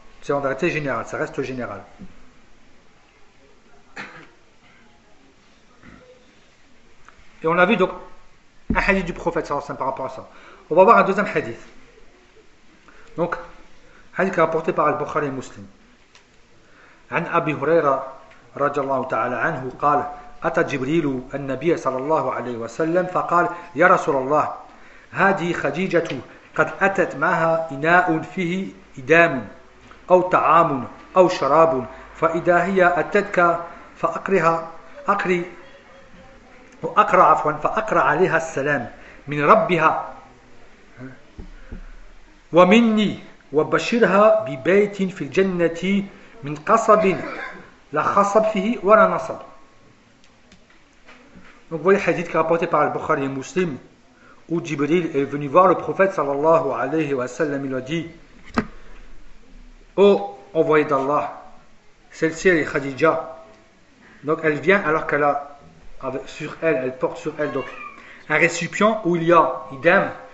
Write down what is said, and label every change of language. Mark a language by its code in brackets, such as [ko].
[fr] C'est en vérité général, ça reste général. Et on a vu donc un hadith du prophète sallallahu alayhi wa sallam par rapport à ça. On va voir un deuxième hadith. Donc, hadith qui est rapporté par Al-Bukhari et Muslim. [ar] An Abi Huraira, radiallahu ta'ala anhu, قال أتى جبريل النبي صلى الله عليه وسلم فقال يا رسول الله هذه خديجة قد أتت معها إناء فيه إدام أو طعام أو شراب فإذا هي أتتك فأقرها أقري وأقرع عفوا فأقرع عليها السلام من ربها ومني وبشرها ببيت في الجنة من قصب لا خصب فيه ولا نصب. [fr] Donc vous voyez le hadith qui est rapporté par Al-Bukhari et Muslim, où Jibril est venu voir le prophète sallallahu alayhi wa sallam, il a dit, oh envoyé d'Allah, celle-ci elle est Khadija. Donc elle vient alors qu'elle a sur elle, elle porte sur elle donc, un récipient où il y a idem.